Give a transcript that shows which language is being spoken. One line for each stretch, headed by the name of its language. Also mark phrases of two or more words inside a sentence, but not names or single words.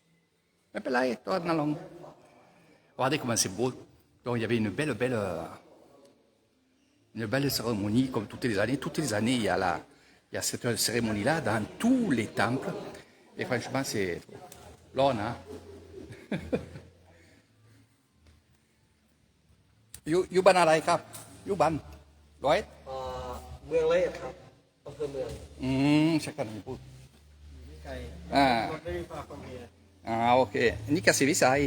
French: Regardez comment c'est beau. Donc, il y avait une belle Une belle cérémonie comme toutes les années. Toutes les années, il y a cette cérémonie-là dans tous les temples. Et franchement, c'est l'on, hein.
Thai: อยู่บ้านอะไรครับอยู่บ้านร้อยเอ็ด เมืองเลยครับอำเภอเมือง ใช่กันพูด ไกล อ่า ไม่มีฟาร์มเมีย โอเคนี่เกษตรวิสัย